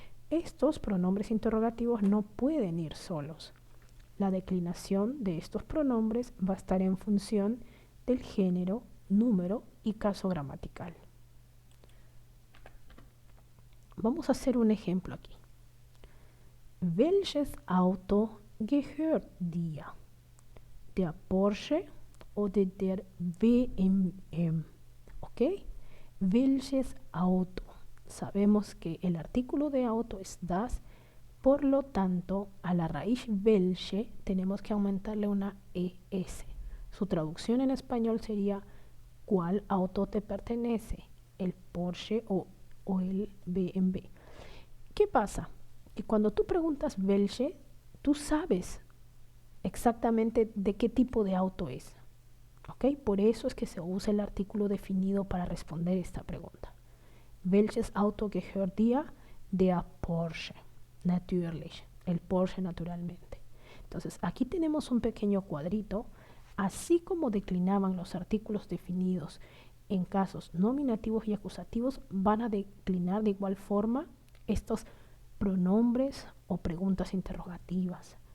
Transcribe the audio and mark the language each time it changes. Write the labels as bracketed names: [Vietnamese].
[Spanish] Estos pronombres interrogativos no pueden ir solos. La declinación de estos pronombres va a estar en función del género, número y caso gramatical. Vamos a hacer un ejemplo aquí. [German] Welches Auto gehört dir? Der Porsche oder der BMW? ¿Ok? Welches Auto. [Spanish] Sabemos que el artículo de auto es das, por lo tanto, a la raíz welche tenemos que aumentarle una ES. Su traducción en español sería ¿cuál auto te pertenece? ¿El Porsche o el BMW? ¿Qué pasa? Que cuando tú preguntas welche, tú sabes exactamente de qué tipo de auto es. ¿Ok? Por eso es que se usa el artículo definido para responder esta pregunta. [German] Welches Auto gehört dir? Der Porsche. Natürlich. [Spanish] El Porsche naturalmente. Entonces, aquí tenemos un pequeño cuadrito. Así como declinaban los artículos definidos en casos nominativos y acusativos, van a declinar de igual forma estos pronombres o preguntas interrogativas.